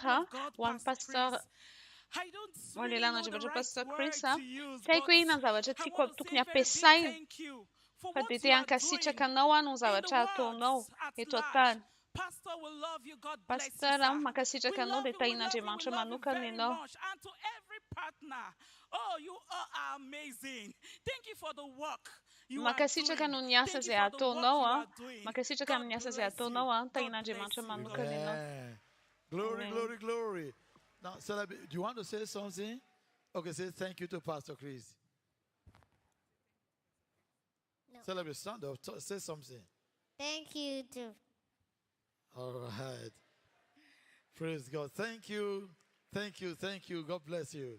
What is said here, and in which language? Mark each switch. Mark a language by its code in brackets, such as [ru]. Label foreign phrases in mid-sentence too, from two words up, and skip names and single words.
[mg] ho an'ny pasteur ho an'ny lehilan'Andriamanitra Pastor Chris tsy haiko hoe inona ny zavatra tiako tokony ampiasaina fa dia te hankasitraka anao no zavatra ataonao eto an-tany pasteur mankasitraka anao dia tahin'Andriamanitra manokana ianao makasitraka no ny asa izay ataonao makasitraka amin'ny asa izay ataonao tahin'Andriamanitra manokana ianao [en] glory, glory, glory. Now, do you want to say something? Okay, say thank you to Pastor Chris. No. Celebrate, stand up, say something. Thank you too. All right. Praise God. Thank you. Thank you. Thank you. God bless you.